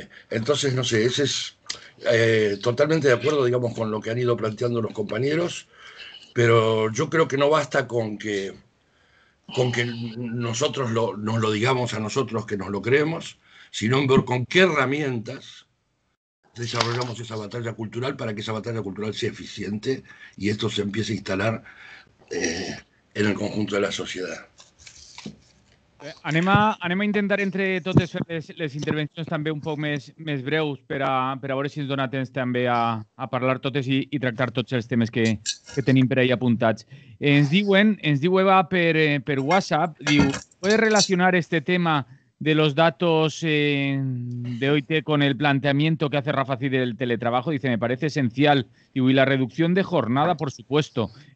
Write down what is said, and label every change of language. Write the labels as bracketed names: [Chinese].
[Spanish] Entonces, no sé, ese es totalmente de acuerdo, digamos, con lo que han ido planteando los compañeros, pero yo creo que no basta con que nosotros nos lo digamos a nosotros que nos lo creemos, sino en ver con qué herramientas desarrollamos esa batalla cultural para que esa batalla cultural sea eficiente y esto se empiece a instalar en el conjunto de la sociedad. [Catalan] Anem a intentar entre totes fer les intervencions també un poc més breus per a veure si ens dona temps també a parlar totes i tractar tots els temes que tenim per ahí apuntats. Ens diu Eva per WhatsApp, diu, [Spanish] ¿puedes relacionar este tema de los datos de OIT con el planteamiento que hace Rafa Cid del teletrabajo? Dice, me parece esencial. [Catalan] Diu, [Spanish] y la reducción de jornada, por supuesto.